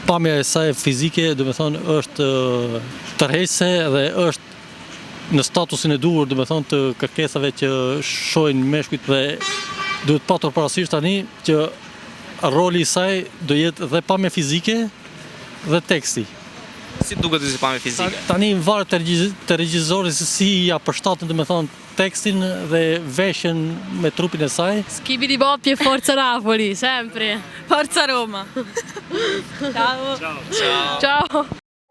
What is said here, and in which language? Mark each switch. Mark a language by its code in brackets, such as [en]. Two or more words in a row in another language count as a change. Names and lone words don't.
[sq] Pamja e saj fizike, do të thonë, është tërheqëse dhe është në statusin e duhur, do të thonë, të kërkesave që shohin meshkujt dhe duhet patur parasysh tani që roli i saj do jetë dhe pamja fizike dhe teksti. Si duket si pamje fizike? Tani varet te regjizori se si ja përshtaten, do të thonë, tekstin dhe veshjen me trupin e saj. [it] Schibidi Boppie e Forza Napoli, sempre. Forza Roma. Ciao. Ciao. Ciao.